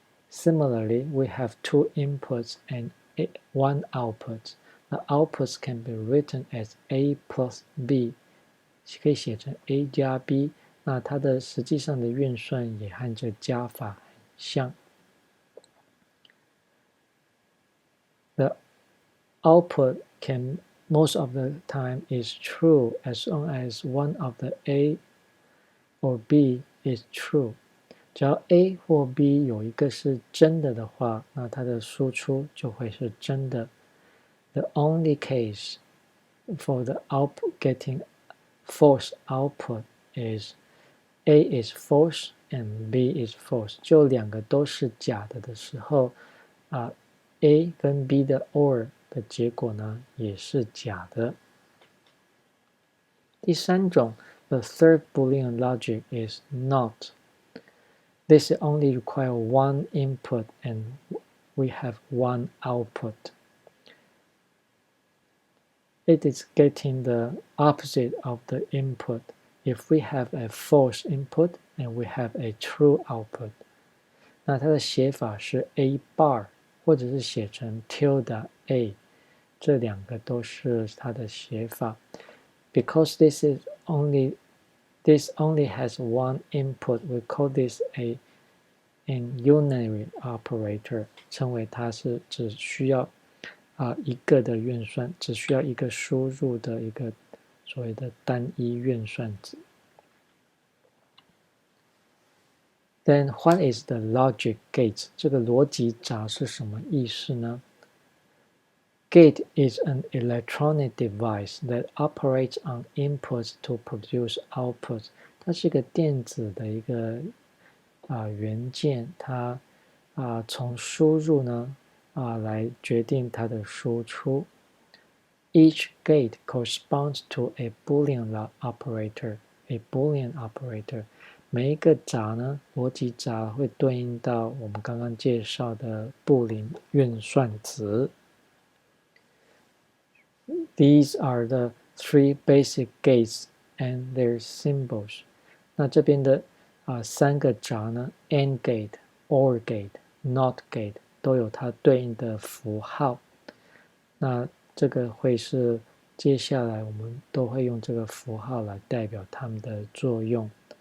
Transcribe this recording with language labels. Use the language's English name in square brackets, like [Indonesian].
[English] Similarly, we have two inputs and one output. The outputs can be written as A plus B. [Chinese] 可以写成 A 加 B. 那它的实际上的运算也和这加法很像。 [English] The output can most of the time is true as long as one of the A or B is true. [Chinese] 只要 A 或 B 有一个是真的的话，那它的输出就会是真的。 [English] The only case for the output getting false output is A is false and B is false. [Chinese] 就两个都是假的的时候A 跟 B 的 OR 的结果呢也是假的。第三种 [English] The third Boolean logic is not. This only requires one input and we have one output. It is getting the opposite of the input. If we have a false input and we have a true output, [Chinese] 那它的写法是 A bar 或者是写成 tilde A， 这两个都是它的写法。 [English] Because this only has one input, we call this an unary operator， [Chinese] 称为它是只需要一个的运算，只需要一个输入的一个所谓的单一运算子。 [English] Then what is the logic gate？ [Chinese] 这个逻辑闸是什么意思呢？ [English] Gate is an electronic device that operates on inputs to produce outputs。 [Chinese] 它是一个电子的一个元件，它从输入呢来决定它的输出。 [English] Each gate corresponds to a Boolean operator. A Boolean operator， [Chinese] 每一个闸呢，逻辑闸会对应到我们刚刚介绍的布林运算子。 [English] These are the three basic gates and their symbols。 [Chinese] 那这边的三个闸呢 ，AND gate、OR gate、NOT gate 都有它对应的符号。那这个会是接下来我们都会用这个符号来代表它们的作用。